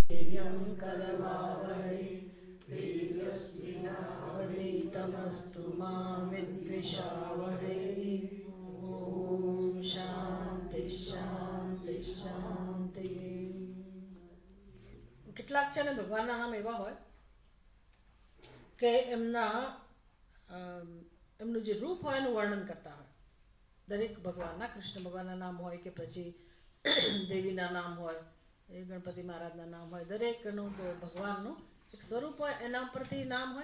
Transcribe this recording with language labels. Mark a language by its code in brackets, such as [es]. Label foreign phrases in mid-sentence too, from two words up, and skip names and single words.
[sa] वीर्यं करवावहै तेजस्विनावधीतमस्तु मा विद्विषावहै ओम शांति शांति शांति। [gu] કેટલાક છે ને ભગવાનના નામ એવા હોય કે એમનું જે રૂપ હોય એનું વર્ણન કરતા હોય. દરેક ભગવાનના, કૃષ્ણ ભગવાનના નામ હોય કે પછી દેવીના નામ હોય, એ ગણપતિ મહારાજના નામ હોય, દરેકનું ભગવાનનું એક સ્વરૂપ હોય, એના ઉપરથી નામ હોય.